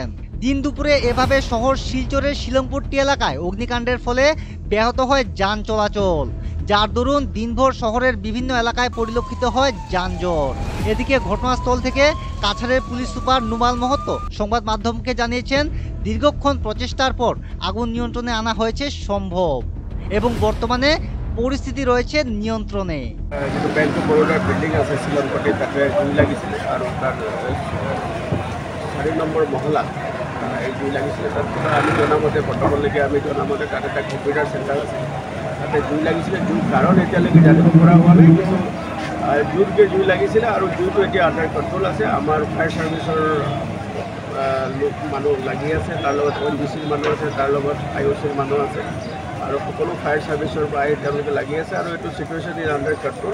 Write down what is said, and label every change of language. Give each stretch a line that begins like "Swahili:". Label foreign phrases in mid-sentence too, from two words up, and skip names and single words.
Bangla: দিন দুপুরে এভাবে শহর শিলচরের শিলংপট্টি এলাকায় অগ্নিকাণ্ডের ফলে ব্যাহত হয় যান চলাচল, যার দরুন দিনভর শহরের বিভিন্ন এলাকায় পরিলক্ষিত হয় যানজট। এদিকে ঘটনাস্থল থেকে কাছাড়ের পুলিশ সুপার নুমাল মহত্ত সংবাদ মাধ্যমকে জানিয়েছেন দীর্ঘক্ষণ প্রচেষ্টার পর আগুন নিয়ন্ত্রণে আনা হয়েছে সম্ভব এবং বর্তমানে পরিস্থিতি রয়েছে নিয়ন্ত্রণে।
Assamese: যেটো ব্যাংক অফ বরোদার বিল্ডিং আছে শিলংপট্টি, তাতে জুই লাগিছিল আর তার 4 নম্বৰ মহলা এই জুই লাগিছিল। তাত আমি জনামতে বৰ্তমানলৈকে আমি জনামতে তাত এটা
English: computer center
Assamese: আছে, তাতে জুই লাগিছিলে। জুই কাৰণ এতিয়ালৈকে জানিব পৰা হোৱা নাই, কিন্তু জুইতকৈ জুই লাগিছিলে আৰু জুইটো এতিয়া
English: under control
Assamese: আছে। আমাৰ
English: fire serviceৰ
Assamese: মানুহ লাগি আছে, তাৰ লগত ONGCৰ মানুহ আছে, তাৰ লগত IOCৰ মানুহ আছে আৰু সকলো
English: fire serviceৰ
Assamese: পৰা তেওঁলোকে লাগি আছে আৰু এইটো
English: situation is under control.